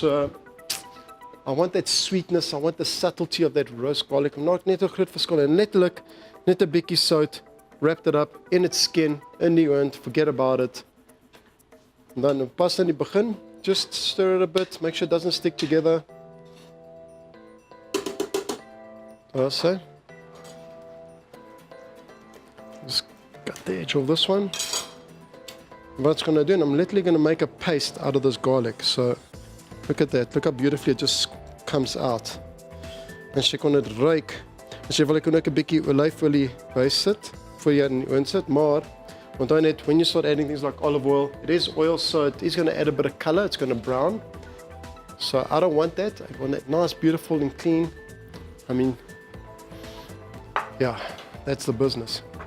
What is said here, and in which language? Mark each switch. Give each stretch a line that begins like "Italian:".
English: So I want that sweetness, I want the subtlety of that roast garlic.
Afrikaans: Maak net 'n groot verskil en letterlik net 'n bietjie sout.
English: Wrapped it up in its skin, in the oond, forget about it. And then pasta
Afrikaans: in die begin,
English: just stir it a bit, make sure it doesn't stick together. So. Just cut the edge of this one. What it's going to do, and I'm literally going to make a paste out of this garlic. So, look at that, look how beautifully it just comes out.
Afrikaans: En sy kon dit ruik. En sy wil ek ook 'n bietjie olyfolie bysit. Voor jy in die oond sit, maar onthou net,
English: when you start adding things like olive oil, it is oil, so it is going to add a bit of color, it's going to brown. So I don't want that. I want that nice, beautiful and clean. I mean, yeah, that's the business.